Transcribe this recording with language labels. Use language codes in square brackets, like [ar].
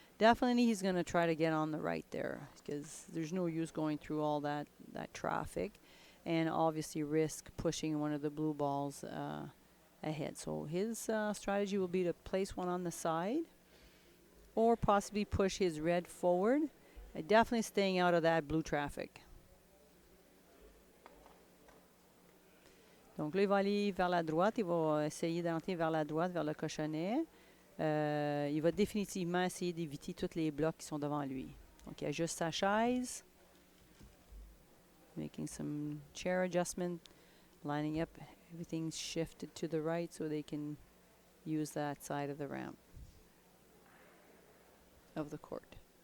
[en] Definitely he's going to try to get on the right there because there's no use going through all that traffic and obviously risk pushing one of the blue balls ahead. So his strategy will be to place one on the side or possibly push his red forward. Definitely staying out of that blue traffic. [fr] Donc là, il va aller vers la droite. Il va essayer d'entrer vers la droite, vers le cochonnet. Il va définitivement essayer d'éviter tous les blocs qui sont devant lui. Donc, il ajuste sa chaise. [en] Making some chair adjustment. Lining up. Everything's shifted to the right so they can use that side of the ramp. Of the court.